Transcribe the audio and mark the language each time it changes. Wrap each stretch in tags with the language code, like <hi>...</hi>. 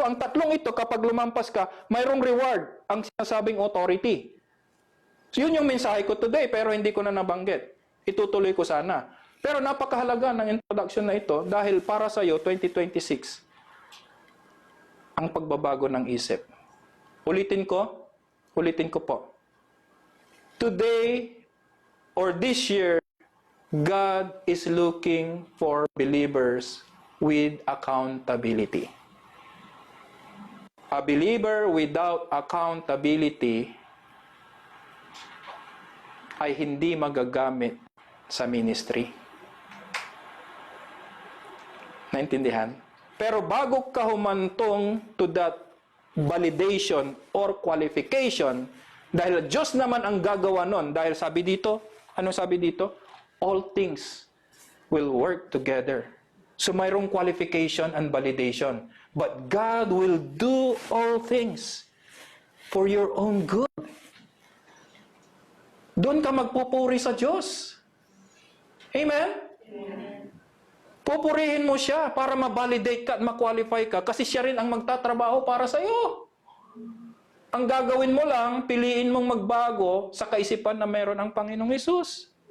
<tl>So ang tatlong ito, kapag lumampas ka, mayroong reward, ang sinasabing authority. So yun yung mensahe ko today, pero hindi ko na nabanggit. Itutuloy ko sana. Pero napakahalaga ng introduction na ito dahil para sa iyo, 2026, ang pagbabago ng isip. Ulitin ko po.</tl> <en>Today, or this year, God is looking for believers with accountability. A believer without accountability</en> <tl>ay hindi magagamit sa</tl> <en>ministry.</en> <tl>Naintindihan? Pero bago ka humantong</tl> <en>to that validation or qualification,</en> <tl>dahil Diyos naman ang gagawa nun, dahil sabi dito, anong sabi dito?</tl> <en>All things will work together. So mayroong qualification and validation. But God will do all things for your own good.</en> <tl>Doon ka magpupuri sa Diyos. Amen? Pupurihin mo siya para ma-validate ka at ma-qualify ka kasi siya rin ang magtatrabaho para sa iyo. Ang gagawin mo lang, piliin mong magbago sa kaisipan na meron ang Panginoong Hesus.</tl>